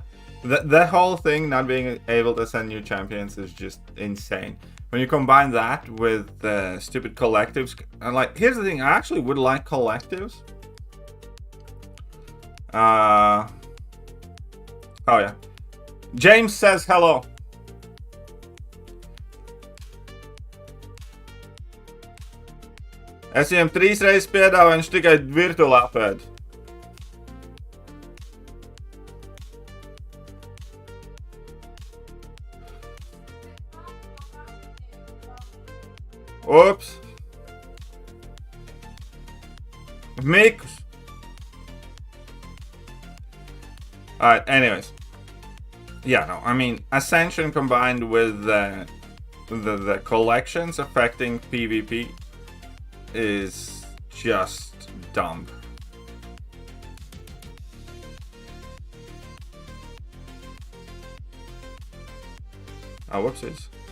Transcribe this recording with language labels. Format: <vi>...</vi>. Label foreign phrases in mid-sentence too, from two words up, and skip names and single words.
<en>That whole thing, not being able to send new champions, is just insane. When you combine that with the stupid collectives, and like, here's the thing, I actually would like collectives. Oh yeah. James says hello.</en> <lv>Es viņam 3 reizes piedāvāju, viņš tikai virtuāli apēd. Ups. Mikus.</lv> <en>Alright, anyways. Yeah, no, I mean, Ascension combined with the collections affecting PvP is just dumb. Oh, whoopsies.</en>